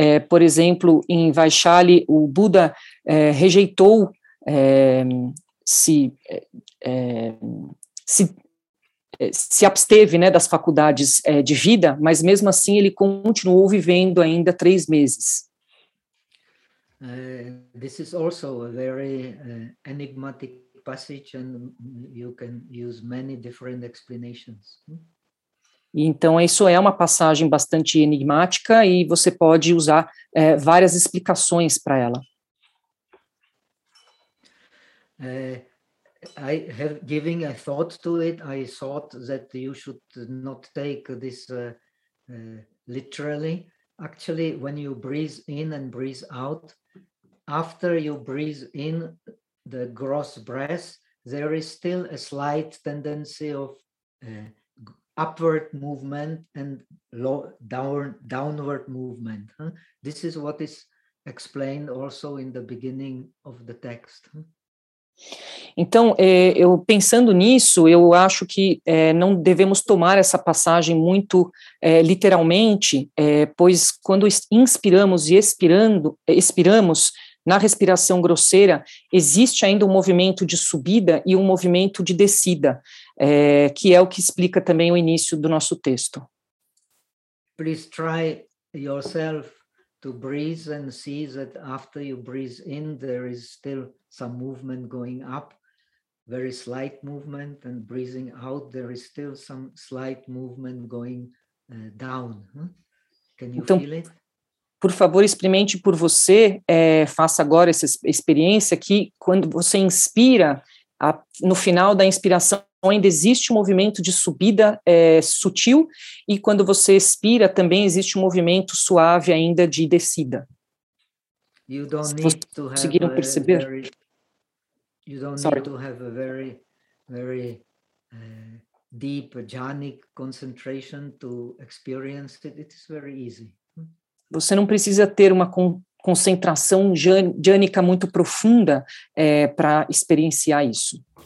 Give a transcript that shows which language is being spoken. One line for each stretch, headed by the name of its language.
Portuguese: Por exemplo, em Vaishali, o Buda rejeitou se absteve, né, das faculdades de vida, mas mesmo assim ele continuou vivendo ainda 3 meses.
English: This is also a very enigmatic passage, and you can use many different explanations.
Portuguese: Então, isso é uma passagem bastante enigmática e você pode usar várias explicações para ela.
English: I have given a thought to it. I thought that you should not take this literally. Actually, when you breathe in and breathe out, after you breathe in the gross breath, there is still a slight tendency of upward movement and downward movement. This is what is explained also in the beginning of the text.
Portuguese: Então, eu pensando nisso, eu acho que não devemos tomar essa passagem muito literalmente, pois quando inspiramos e expiramos na respiração grosseira, existe ainda um movimento de subida e um movimento de descida, que é o que explica também o início do nosso texto.
English: Please try yourself to breathe and see that after you breathe in, there is still some movement going up. Very slight movement, and breathing out, there is still some slight movement going down. Can you
Portuguese: então,
English: feel it?
Portuguese: Por favor, experimente por você, faça agora essa experiência que quando você inspira, no final da inspiração, ainda existe um movimento de subida sutil, e quando você expira, também existe um movimento suave ainda de descida.
English: You don't need to have
Portuguese: conseguiram perceber?
English: You don't need to have a very, very deep jhanic concentration to experience it. It is very easy.
Portuguese: Você não precisa ter uma concentração jhânica muito profunda para experienciar isso.